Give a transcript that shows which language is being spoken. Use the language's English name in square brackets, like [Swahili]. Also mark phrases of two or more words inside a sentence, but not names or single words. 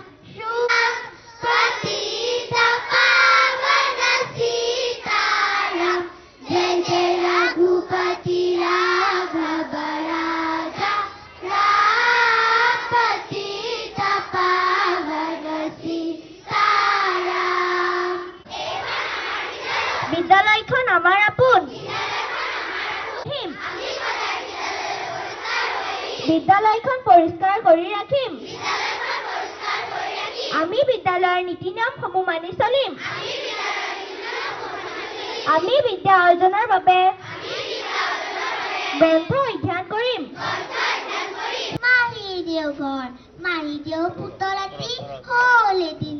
[Hindi] पतित पावन सीताराम जय जय रघुपति राघव राजा राम पतित पावन [Assamese] सीताराम বিদ্যালয়খন আমাৰ আপোন বিদ্যালয়খন পৰিষ্কাৰ কৰি ৰাখিম আমি বিদ্যালয়ৰ নীতি নিয়মসমূহ মানি চলিম আমি বিদ্যা অৰ্জনৰ বাবে গ্ৰন্থ অধ্যয়ন কৰিম মাহি দেওঘৰ মাহি দেও পুতলাটি হ'ল এদিন